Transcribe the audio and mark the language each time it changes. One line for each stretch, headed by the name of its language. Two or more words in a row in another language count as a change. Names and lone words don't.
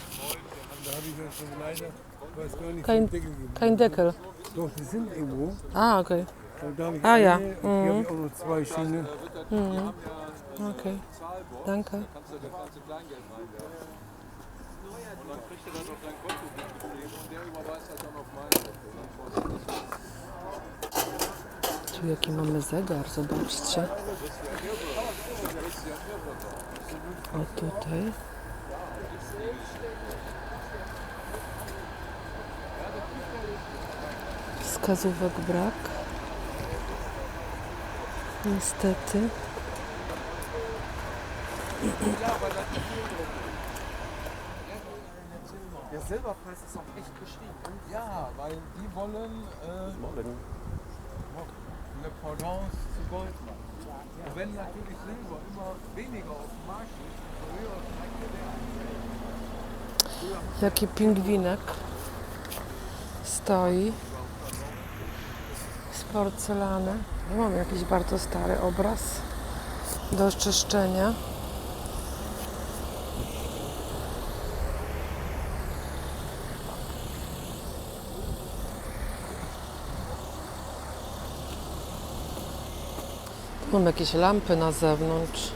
German: Kein Deckel. Doch, die sind irgendwo. Ah, okay. Da habe ich Ah, ja. eine, hier habe ich auch noch 2 Schienen. Okay. Danke.
Polish: Tu jaki mamy zegar, zobaczcie. O tutaj. Wskazówek brak. Niestety.
German: Der Silberpreis ist auch echt gestiegen. Ja, weil die wollen eine Pendance zu Gold machen. Und wenn natürlich Silber immer weniger auf dem Markt ist, umso höher steigt der Wert.
Polish: Jaki pingwinek stoi z porcelany. Ja mam jakiś bardzo stary obraz do czyszczenia. Mam jakieś lampy na zewnątrz.